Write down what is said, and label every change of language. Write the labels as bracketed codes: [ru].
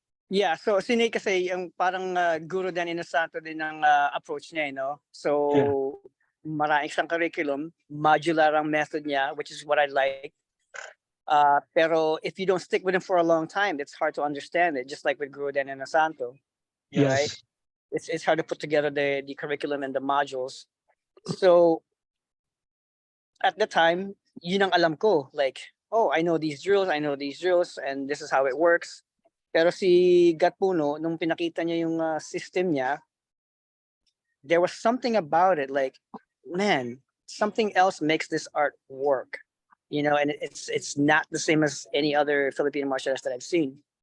[tl] Yeah, so si Nate kasi yung parang guru din Inosanto din ang approach niya, So maraming siyang curriculum, modular ang method niya, [en] which is what I like. [tl] Pero [en] if you don't stick with him for a long time, it's hard to understand it, just like with Guru Dan Inosanto. Yes. Right? It's hard to put together the curriculum and the modules. [tl] So at the time, yun ang alam ko. [en] Like, oh, I know these drills, and this is how it works. [tl] Pero si Gatpuno, nung pinakita niya yung system niya, [en] there was something about it, like, man, something else makes this art work. And it's not the same as any other Filipino martial arts that I've seen.